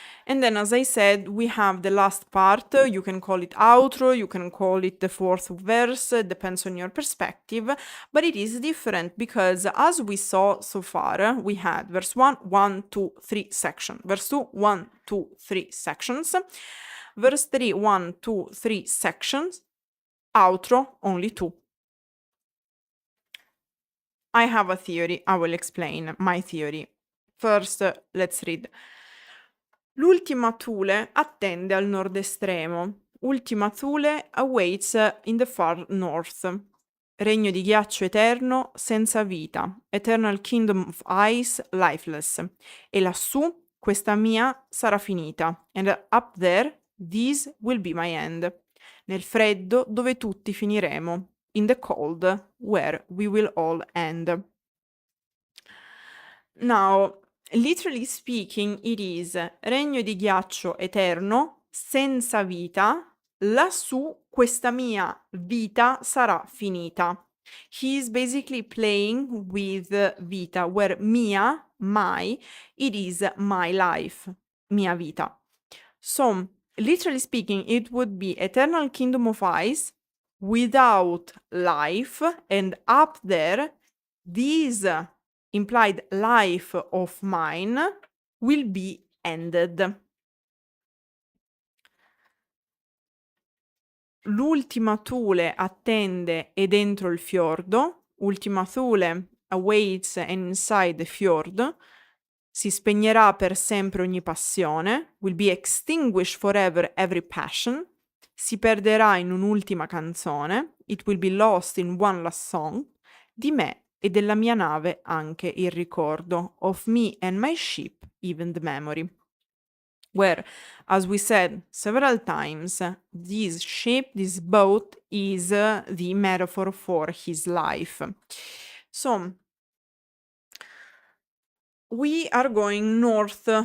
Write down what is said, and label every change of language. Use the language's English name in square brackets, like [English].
[English] And then, as I said, we have the last part. You can call it outro, you can call it the fourth verse, it depends on your perspective, but it is different because as we saw so far, we had verse 1, 1, 2, 3 section. Verse 2, 1, 2, 3 sections. Verse 3, 1, 2, 3 sections. Outro, only 2. I have a theory. I will explain my theory. First, let's read. [Italian] L'ultima Thule attende al nord estremo. [English] Ultima Thule awaits in the far north. [Italian] Regno di ghiaccio eterno, senza vita. [English] Eternal kingdom of ice, lifeless. [Italian] E lassù, questa mia sarà finita. [English] And up there, this will be my end. [Italian] Nel freddo, dove tutti finiremo. [English] In the cold, where we will all end. Now, literally speaking, it is [Italian] regno di ghiaccio eterno, senza vita, lassù questa mia vita sarà finita. [English] He is basically playing with vita, where mia, my, it is my life, mia vita. So, literally speaking, it would be eternal kingdom of ice without life, and up there, this implied life of mine will be ended. [Italian] L'ultima Thule attende è dentro il fiordo. [English] Ultima Thule awaits and inside the fjord. [Italian] Si spegnerà per sempre ogni passione. [English] Will be extinguished forever every passion. [Italian] Si perderà in un'ultima canzone. [English] It will be lost in one last song. [Italian] Di me e della mia nave anche il ricordo. [English] Of me and my ship, even the memory. Where, as we said several times, this ship, this boat, is the metaphor for his life. So, we are going north.